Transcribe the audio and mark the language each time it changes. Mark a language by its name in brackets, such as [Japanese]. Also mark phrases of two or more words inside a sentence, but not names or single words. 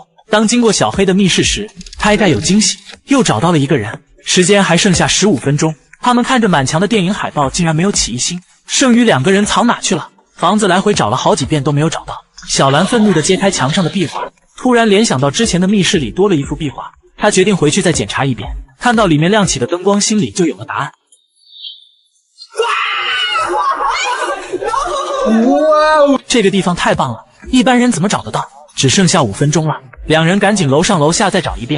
[Chinese] 當經過小黑的密室時，他應該有驚喜，又找到了一個人。時間還剩下15分鐘，他們看着滿牆的電影海報，竟然沒有起疑心。剩餘2個人藏哪去了？房子來回找了好幾遍都沒有找到。小蘭憤怒地揭開牆上的壁畫，突然聯想到之前的密室裡多了一幅壁畫，他決定回去再檢查一遍。看到裡面亮起的燈光，心裡就有了答案。哇，這個地方太棒了，一般人怎麼找得到？只剩下5分鐘了，兩人趕緊樓上楼下再找一遍。